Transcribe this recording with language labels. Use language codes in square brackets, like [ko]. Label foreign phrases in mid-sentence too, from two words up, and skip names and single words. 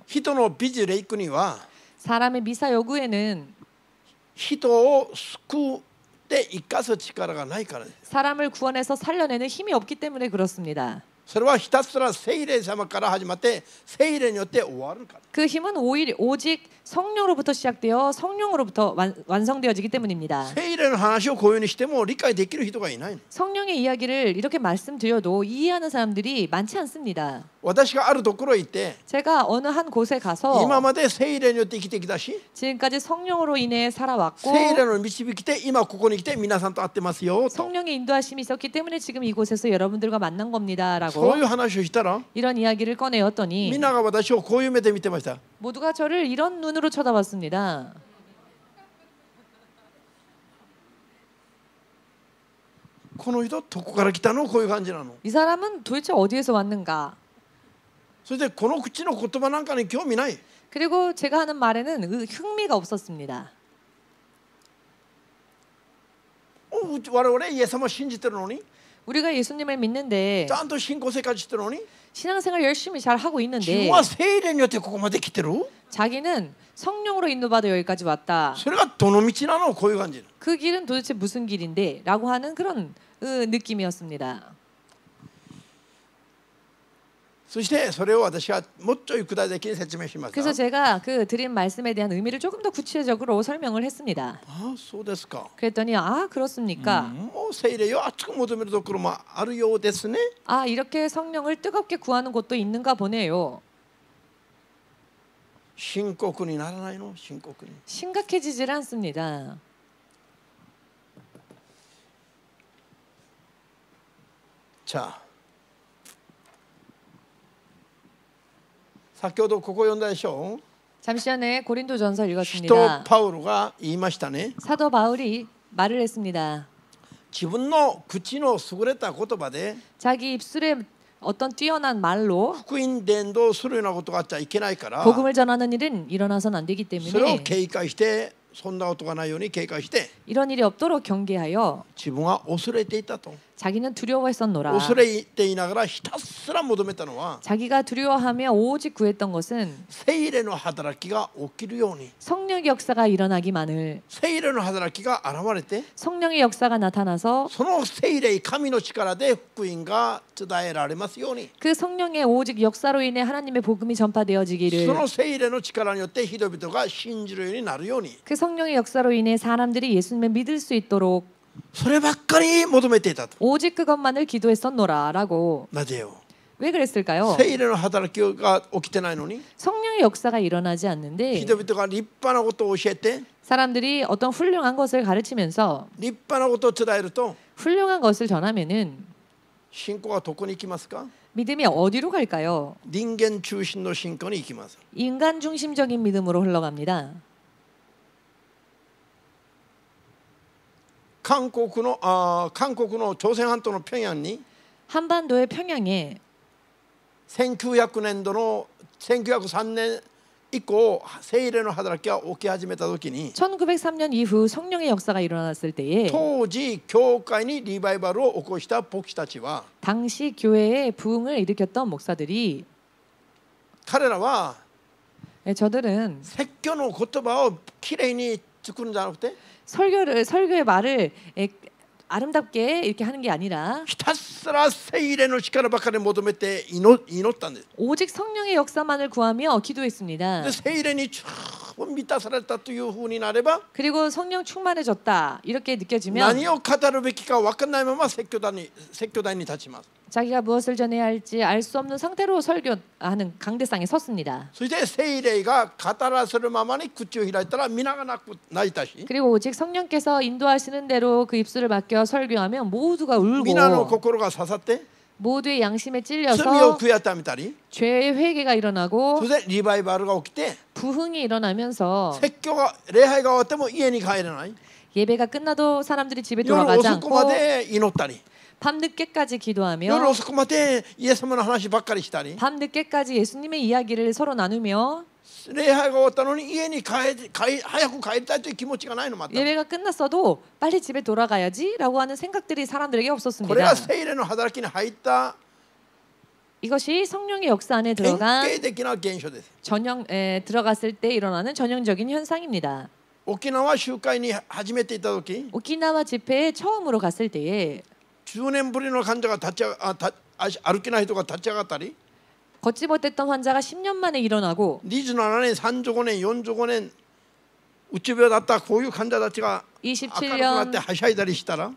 [ja] 人のビジレイクには [ko] 사람의 미사 여구에는 [ja] 人を救って生かす力がないからです。 [ko] 사람을 구원해서 살려내는 힘이 없기 때문에 그렇습니다. [ja] それはひたすら聖霊様から始まって聖霊によって終わるから。 [ko] 그 힘은 오직 성령으로부터 시작되어 성령으로부터 완성되어지기 때문입니다. [ja] 聖霊の話をこういうふうにしても理解できる人がいないの。 [ko] 성령의 이야기를 이렇게 말씀드려도 이해하는 사람들이 많지 않습니다. [ja] 私があるところへ行って [ko] 제가 어느 한 곳에 가서 [ja] 今まで聖霊によって生きてきたし [ko] 지금까지 성령으로 인해 살아왔고 [ja] 聖霊の導きで今ここに来て皆さんと会ってますよと [ko] 성령의 인도하심이 있었기 때문에 지금 이곳에서 여러분들과 만난 겁니다라고 [ja] そういう話をしたら [ko] 이런 이야기를 꺼내었더니 [ja] みんなが私をこういう目で見てました。 [ko] 모두가 저를 이런 눈으로 쳐다봤습니다. [ja] この人どこから来たのこういう感じなの。 [ko] 이 사람은 도대체 어디에서 왔는가? [ja] それでこの口の言葉なんかに興味ない。 [ko] 그리고 제가 하는 말에는 흥미가 없었습니다. [ja] 我々イエス様を信じてるのに [ko] 우리가 예수님을 믿는데 [ja] ちゃんと信仰生活してるのに [ko] 신앙생활 열심히 잘 하고 [ja] 自 [ko] 있는데 [ja] 分は聖霊によってここまで来てる。 [ko] 자기는 성령으로 인도받아 여기까지 왔다. [ja] それがどの道なのこういう感じ。 [ko] 그 길은 도대체 무슨 길인데? 라고 하는 그런 느낌이었습니다. [ja] そしてそれを私はもっと具体的に説明します。 [ko] 그래서 제가 그 드린 말씀에 대한 의미를 조금 더 구체적으로 설명을 했습니다. [ja] ああそうですか。 [ko] 그랬더니 아 그렇습니까? [ja] もう聖霊を熱く求めるところもあるようですね。 [ko] 아 이렇게 성령을 뜨겁게 구하는 곳도 있는가 보네요. [ja] 深刻にならないの深刻に。 [ko] 심각해지질 않습니다. [ja] じゃあ先ほどここ読んだでしょ。 [ko] 잠시 전에 고린도전서 [ja] 使徒 [ko] 읽었습니다. [ja] パウロが言いましたね。 [ko] 사도 바울이 말을 했습니다. [ja] 自分の口の優れた言葉で [ko] 자기 입술에 어떤 뛰어난 말로 [ja] 福音伝道するようなことがあっちゃいけないから、 [ko] 복음을 전하는 일은 일어나선 안 되기 [ja] それを [ko] 때문에 [ja] 警戒してそんなことがないように警戒して [ko] 이런 일이 없도록 경계하여 [ja] 自分は恐れていたと。 [ko] 자기는 두려워했었노라. [ja] 恐れていながらひたすら求めたのは [ko] 자기가 두려워하며 오직 구했던 것은 [ja] 聖霊の働きが起きるように [ko] 성령의 역사가 일어나기만을, [ja] 聖霊の働きが現れて [ko] 성령의 역사가 나타나서 [ja] その聖霊神の力で福音が伝えられますように [ko] 그 성령의 오직 역사로 인해 하나님의 복음이 [ja] そ [ko] 전파되어지기를, [ja] の聖霊の力によって人々が信じるようになるように [ko] 그 성령의 역사로 인해 사람들이 예수님을 믿을 수 있도록 [ja] そればっかり求めていたと [ko] 오직 그것만을 기도했었노라라고. [ja] なぜよ [ko] 왜 그랬을까요? [ja] 聖霊の働きが起きてないのに [ko] 성령의 역사가 일어나지 않는데 [ja] 人々が立派なことを教えて [ko] 사람들이 어떤 훌륭한 것을 가르치면서 [ja] 立派なことを伝えると [ko] 훌륭한 것을 전하면은 [ja] 信仰はどこに行きますか [ko] 믿음이 어디로 갈까요? [ja] 人間中心の信仰に行きます [ko] 인간 중심적인 믿음으로 흘러갑니다. [ja] 韓国の朝鮮半島の平壌に [ko] 한반도의 평양에 [ja] 1900 年度の1903年以降聖霊の働きが起き始めた時に [ko] 1903년 이후 성령의 역사가 일어났을 때에 [ja] 当時教会にリバイバルを起こした牧師たちは [ko] 당시 교회에 부흥을 일으켰던 목사들이, [ja] 彼らは [ko] 저들은 [ja] 説教の言葉をきれいに作るんじゃなくて [ko] 설교의 말을 아름답게 이렇게 하는 게 아니라 [ja] ひたすら聖霊の力ばかり求めて祈ったんです。 [ko] 오직 성령의 역사만을 구하며 기도했습니다. [ja] で聖霊に十分満たされたというふうになれば [ko] 그리고 성령 충만해졌다 이렇게 느껴지면 [ja] 何を語るべきか分からないまま説教台に立ちます。 [ko] 자기가 무엇을 전해야 할지 알 수 없는 상태로 설교하는 강대상에 섰습니다. [ja] そして聖霊が語らせるままに口を開いたら皆が泣いたし [ko] 그리고 오직 성령께서 인도하시는 대로 그 입술을 맡겨 설교하면 모두가 [ja] 皆の [ko] 울고 [ja] 心が刺さって [ko] 모두의 양심에 [ja] 罪を [ko] 찔려서 [ja] 悔やためたり [ko] 죄의 회개가 [ja] そ [ko] 일어나고 [ja] してリバイバルが起きて [ko] 부흥이 일어나면서 [ja] 説教が礼拝が終わっても家に帰れない [ko] 예배가 끝나도 사람들이 집에 [ja] 夜 [ko] 돌아가지 [ja] 遅くま [ko] 않고 [ja] で祈ったり [ko] 밤늦게까지 [ja] 夜 [ko] 기도하며 [ja] 遅くまでイエス様の話ばっかりしたり [ko] 밤늦게까지 예수님의 이야기를 서로 나누며 [ja] 礼拝が終わったのに家に早く帰りたいという気持ちがないのまた [ko] 예배가 끝났어도 빨리 집에 돌아가야지라고 하는 생각들이 사람들에게 [ja] これ [ko] 없었습니다. [ja] が聖霊の働きに入った [ko] 이것이 성령의 역사 안에 [ja] 典 [ko] 들어간 [ja] 型的な現象です [ko] 들어갔을 때 일어나는 전형적인 현상입니다. [ja] 沖縄集会に初めて行った時 [ko] 오키나와 집회에 처음으로 갔을 때에 [ja] 10 年ぶりの患者が歩けない人が立ち上がったり [ko] 걷지 못했던 환자가 10년 만에 일어나고 [ja] 27 年35年45年うつ病だったこういう患者たちが明るくなってはしゃいだりしたら